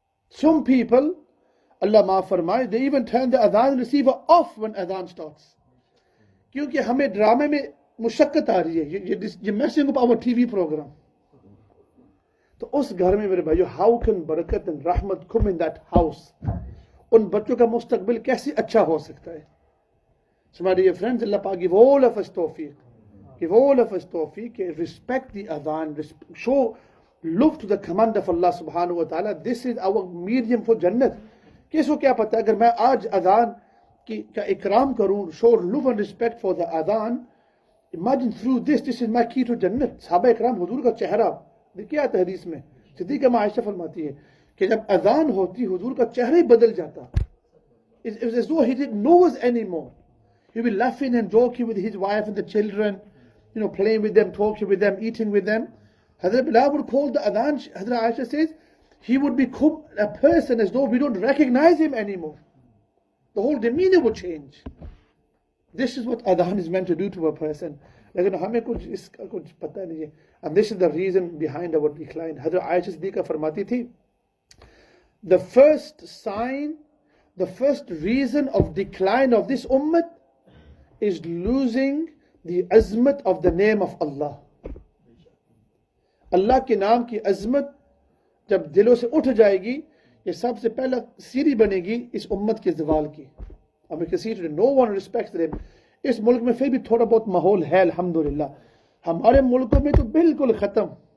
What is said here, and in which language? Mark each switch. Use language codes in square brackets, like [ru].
[en] Some people, [hi] Allah maaf farmaye, [en] they even turn the adhan receiver off when adhan starts. [hi] Kyunki hame drama mein mushakkat aa rahi hai, [en] you're messing up our TV program. [hi] तो उस घर में मेरे भाइयों, [en] how can barakat and rahmat come in that house? [hi] उन बच्चों का मुस्तकबिल कैसे अच्छा हो सकता है? [en] So my dear friends, Allah Pak give all of us tawfiq. Give all of us tawfiq. Respect the adhan. Show love to the command of Allah subhanahu wa ta'ala. This is our medium for Jannat. [hi] किसको क्या पता है, अगर मैं आज adhan का ikram करूं, [en] show love and respect for the adhan, imagine through this is my key to Jannat. [hi] Sahaba ikram हुजूर का चेहरा देखिए आता है हदीस में, सिद्दीक़ा माँ आयशा फरमाती है कि जब अजान होती हुजूर का चेहरा ही बदल जाता. [en] It was as though he didn't know us anymore. He would be laughing and joking with his wife and the children, playing with them, talking with them, eating with them. Hazrat Bilal would call the adhan, Hazrat Aisha says, he would become a person as though we don't recognize him anymore. The whole demeanor would change. This is what adhan is meant to do to a person. [hi] लेकिन हमें कुछ पता नहीं है. [en] And this is the reason behind our decline. Hazrat Aisha Siddiqa [hi] फरमाती थी, [en] the first sign, the first reason of decline of this ummah is losing the azmat of the name of Allah. [hi] Allah के नाम की अजमत जब दिलों से उठ जाएगी, ये सबसे पहला सीढ़ी बनेगी इस उम्मत के ज़वाल की. [en] And we can see today, no one respects them. [hi] इस मुल्क में फिर भी थोड़ा बहुत माहौल है अल्हम्दुलिल्लाह. हमारे मुल्कों में तो बिल्कुल ख़त्म.